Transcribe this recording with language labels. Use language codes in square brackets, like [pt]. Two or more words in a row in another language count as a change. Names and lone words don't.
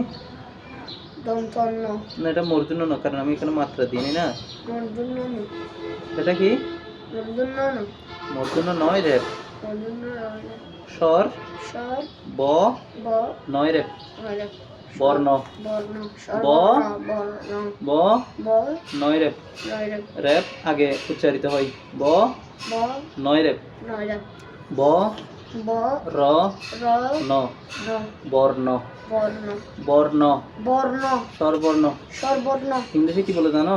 [bn] দন্তন্য না, এটা মূর্ধন্য না, কারণ আমি এখানে মাত্রা দিই না। মূর্ধন্য ন এটা কি? মূর্ধন্য ন মূর্ধন্য নয় রে। মূর্ধন্য স্বর স্বর ব ব নয় রে, নয় বর্ণ বর্ণ স্বর ব বর্ণ ব ব নয় রে। নয় রেপ আগে উচ্চারিত হয়, ব ব নয় রে, নয় ব ব র র ন, র বর্ণ বর্ণ বর্ণ বর্ণ স্বরবর্ণ। স্বরবর্ণ ইংলিশে কি বলে জানো?